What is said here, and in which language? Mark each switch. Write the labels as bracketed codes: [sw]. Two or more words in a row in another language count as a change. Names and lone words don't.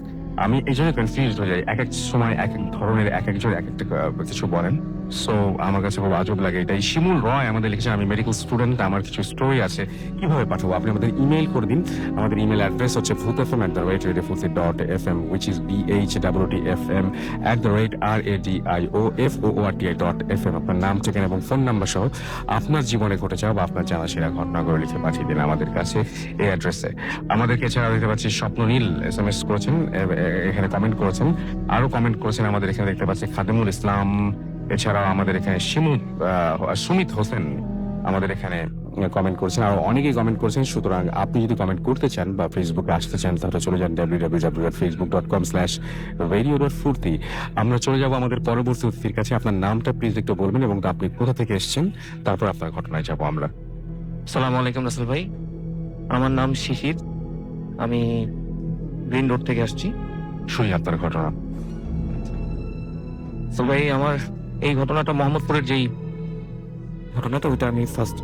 [bn] আমি এই জন্য কনফিউজ হয়ে যাই, এক এক সময় এক এক ধরনের এক একজন এক একটা কিছু বলেন, সো আমার কাছে খুব আজব লাগে এটাই। শিমুল রয় আমাদের লিখেছেন, আমি মেডিকেল স্টুডেন্ট, আমার কিছু স্টোরি আছে, কিভাবে পাঠাবো? আপনি আমাদের ইমেল করে দিন। আমাদের ইমেল অ্যাড্রেস হচ্ছে bhootfm@radiofurti.fm [en] which is [bn] BHWTFM@radioFOORTI.fm। আপনার নাম, ঠিকানা এবং ফোন নাম্বার সহ আপনার জীবনে ঘটে যাওয়া বা আপনার জানাশোনা ঘটনাগুলো লিখে পাঠিয়ে দিন আমাদের কাছে এই অ্যাড্রেসে। আমাদেরকে এছাড়াও দেখতে পাচ্ছি স্বপ্ননীল SMS করেছেন, এখানে কমেন্ট করেছেন, আরো কমেন্ট করেছেন। আমাদের এখানে দেখতে পাচ্ছি খাদেমুল ইসলাম। এছাড়াও আমাদের এখানে সুমিত হোসেন আমাদের এখানে কমেন্ট করেছেন, আর অনেকেই কমেন্ট করেছেন। সুতরাং আপনি যদি কমেন্ট করতে চান বা ফেসবুকে আসতে চান তাহলে চলে যান www.facebook.com/radio.furti। আমরা চলে যাব আমাদের পরবর্তী অতিথির কাছে। আপনার নামটা প্লিজ একটু বলবেন এবং আপনি কোথা থেকে এসেছেন, তারপর আপনার ঘটনায় যাবো আমরা। [ar] سلام عليكم [bn] রাসেল ভাই, আমার নাম শিশির, আমি গ্রিন রোড থেকে আসছি। শুনি আপনার ঘটনা। তো ভাই আমার এই ঘটনাটা মোহাম্মদপুরের যেই ঘটনাটা ওইটা আমি ফার্স্ট